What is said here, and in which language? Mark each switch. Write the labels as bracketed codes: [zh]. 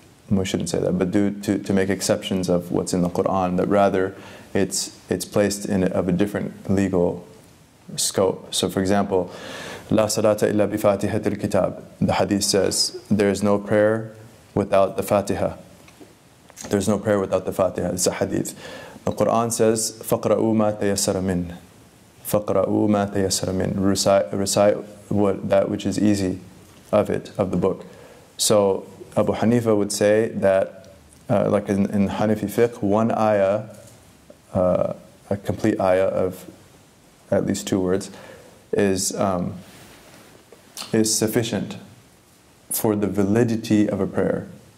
[en] We shouldn't say that, but to make exceptions of what's in the Quran, that rather it's placed of a different legal scope. So for example, [ar] La salata illa bi fatihatil kitab. [en] The hadith says there is no prayer without the Fatiha. There's no prayer without the Fatiha. It's a hadith. The Quran says [ar] فَقْرَأُوا مَا تَيَسَّرَ مِنْ. فَقْرَأُوا مَا تَيَسَّرَ مِنْ. [en] Recite that which is easy of the book. So Abu Hanifa would say that, like in Hanafi fiqh, one ayah, a complete ayah of at least 2 words, is sufficient for the validity of a prayer.